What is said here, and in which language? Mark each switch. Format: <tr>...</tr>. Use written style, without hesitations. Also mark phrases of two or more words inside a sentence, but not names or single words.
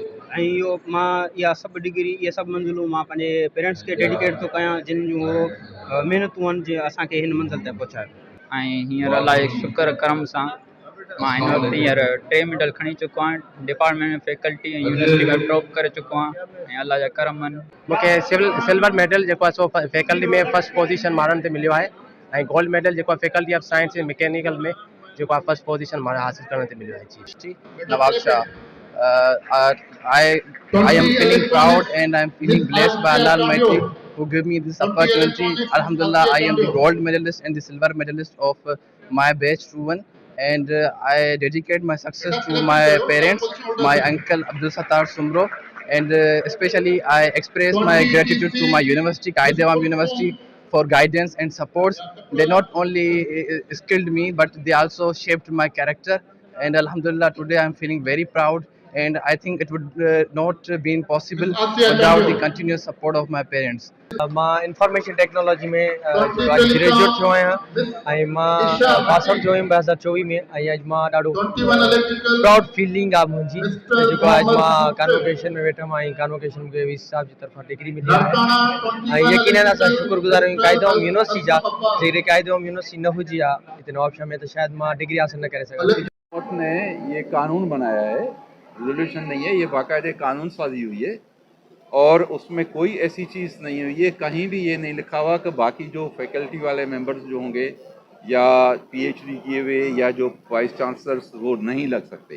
<sd>ऐं इहो मां इहा सभु डिग्री, इहे सभु मंज़िलूं मां पंहिंजे पेरेंट्स खे डेडिकेट थो कयां जिन जूं महिनतूं आहिनि जीअं असांखे हिन मंज़िल ते पहुचायो। ऐं हींअर अलाह जे शुक्र करम सां मां हिन वक़्तु हींअर 3 मेडल खणी चुको आहियां, डिपार्टमेंट में फैकल्टी ऐं यूनिवर्सिटी में टॉप करे चुको आहियां ऐं अलाह जा करम आहिनि। मूंखे</sd> <en>silver medal</en> <sd>जेको आहे सो फैकल्टी में</sd> <en>first position</en> <sd>माण्हुनि ते मिलियो आहे ऐं</sd> <en>gold medal</en> <sd>जेको आहे</sd> <en>Faculty of Science and Mechanical</en> <sd>में जेको आहे</sd> <en>first position</en> <sd>माण्हू हासिल करण ते मिलियो आहे। जी नवाब शाह,</sd> <en>I am feeling proud and I am feeling blessed by Allah Almighty who give me this opportunity. Alhamdulillah, I am the gold medalist and the silver medalist of my batch 2-1 and I dedicate my success to my parents, my uncle Abdul Sattar Sumro, and especially I express my gratitude to my university, Qaid-e-Awam University, for guidance and supports. They not only skilled me but they also shaped my character, and Alhamdulillah today I am feeling very proud and I think it would not been possible without the continuous support of my parents.</en> <sd>मां</sd> <en>information technology</en> <sd>में ग्रेजुएट थियो आहियां ऐं मां</sd> <en>pass out</en> <sd>थियो हुयुमि 2024 में ऐं अॼु मां ॾाढो</sd> <en>proud feeling</en> <sd>आहे मुंहिंजी जेको अॼु मां कॉन्वोकेशन में वेठुमि ऐं कॉन्वोकेशन मूंखे वीसी साहब जी तरफ़ां डिग्री मिली आहे ऐं यकीनन असां शुक्रगुज़ार आहियूं कायदे-ए-आम यूनिवर्सिटी जा। जेकॾहिं कायदे-ए-आम यूनिवर्सिटी न हुजे हा हिते नवाब शाह में त शायदि मां डिग्री हासिल न करे सघंदुसि।</sd> <ur>حکومت نے یہ قانون بنایا ہے، ریزولیوشن نہیں ہے، یہ باقاعدہ قانون سازی ہوئی ہے اور اس میں کوئی ایسی چیز نہیں ہوئی ہے، کہیں بھی یہ نہیں لکھا ہوا کہ باقی جو فیکلٹی والے ممبرز جو ہوں گے یا پی ایچ ڈی کیے ہوئے یا جو</ur> <en>vice chancellors</en> <ur>وہ نہیں لگ سکتے.</ur>